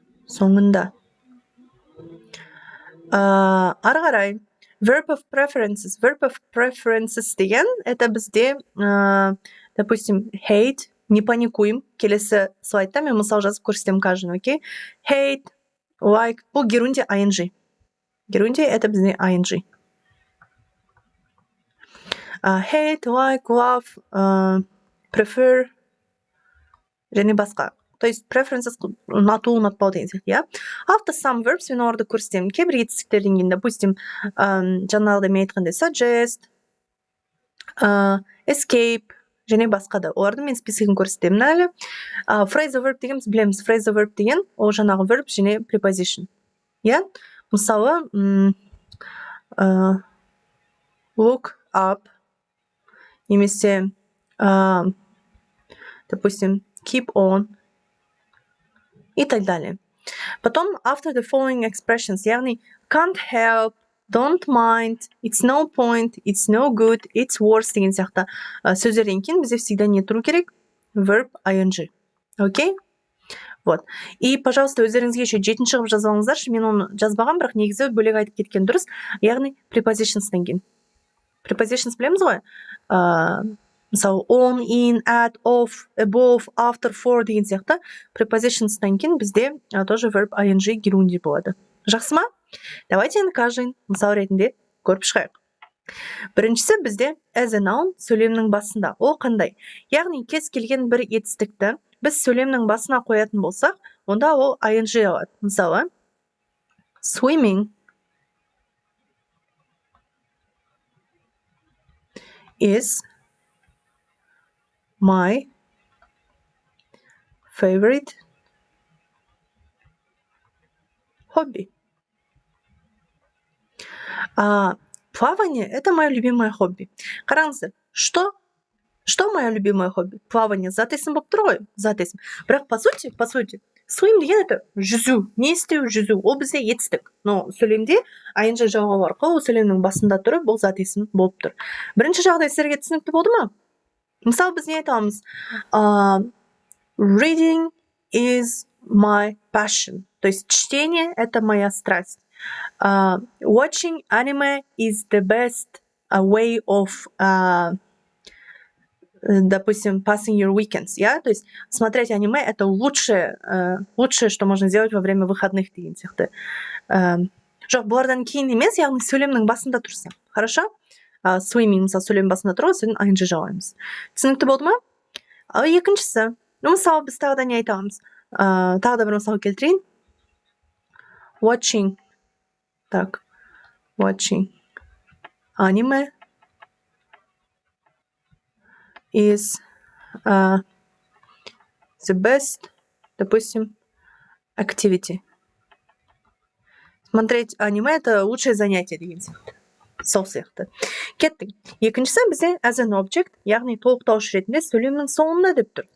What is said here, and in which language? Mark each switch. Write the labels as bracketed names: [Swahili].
[Kazakh] Соңында. Ары қарай, [English] verb of preferences [Kazakh] деген, это бізде, допустим, hate, [Russian] не паникуем, [Kazakh] келесі слайдта мен мысал жазып көрсетем каждый, окей? Hate, like, бұл герунди ing. Герунди это бізде ing. [English] Hate, like, love, prefer, және басқа. [Kazakh] То есть preferences ұнату, ұнатпау деген сияқты, иә? [English] After some verbs [Kazakh] мен оларды көрсетемін. Кейбір етістіктерден кейін, допустим, жаңағыда мен айтқандай suggest, escape, және басқа да. Оларды мен списогын көрсетемін әлі. Phrasal verb деген біз білеміз. Phrasal verb деген ол жаңағы verb және preposition. Иә? Мысалы, look up, немесе, допустим, keep on, и так далее. [English] Потом, after the following expressions, яғни can't help, don't mind, it's no point, it's no good, it's worse деген сияқты [Kazakh] сөздерден кейін бізде всегда не тұру керек? [English] Verb ing. [Russian] Окей? Вот. [Kazakh] И, пожалуйста, өздеріңізге еще жетін шығып жазбаңыздаршы. Мен оны жазбаған, бірақ негізі бөлек айтып кеткен дұрыс. Яғни prepositions'тан кейін. Prepositions білеміз ғой? Мысалы, [English] on, in, at, of, above, after, for [Kazakh] деген сияқты prepositions'тан кейін бізде тоже verb ing герунди болады. Жақсы ма? Давайте енді каждый мысал ретінде көріп шығайық. Біріншісі бізде as a noun сөйлемнің басында. Ол қандай? Яғни кез келген бір етістікті біз сөйлемнің басына қоятын болсақ, онда ол ing алады. [English] Мысалы, swimming is my favorite hobby. [Russian] Плавание – это мое любимое хобби. [Kazakh] Қараңыздар, [Russian] что мое любимое хобби? [Kazakh] Плавание. Зат есім болып тұр ғой? Зат есім. Бірақ по сути, swim деген [Russian] это [Kazakh] жүзу. Не істеу? Жүзу. Ол бізде етістік. Но сөйлемде ing жалғау арқылы ол сөйлемнің басында тұрып, бұл зат есім болып тұр. Бірінші жағдай сіздерге түсінікті болды ма? Мысалы, біз не айтамыз? Reading is my passion. [Russian] То есть чтение – это моя страсть. [English] Watching anime is the best way of, [Russian] допустим, [English] passing your weekends. Yeah? [Russian] То есть смотреть аниме – это лучшее, что можно сделать во время выходных [Kazakh] деген сияқты. Жоқ, бұлардан кейін емес, яғни сөйлемнің басында тұрса. Хорошо? Swimming, мысалы, сөйлем басында тұру, сөйлем ing жалаймыз. Түсінікті болды ма? Екіншісі, мысалы, біз тағы да не айтамыз? Тағы да бір мысал келтірейін. [English] Watching anime is the best, допустим, activity. [Russian] Смотреть аниме – это лучшее занятие [Kazakh] деген сияқты. Сол сияқты. Кеттік. Екіншісі бізде as an object, яғни толықтауыш ретінде сөйлемнің соңында деп тұр.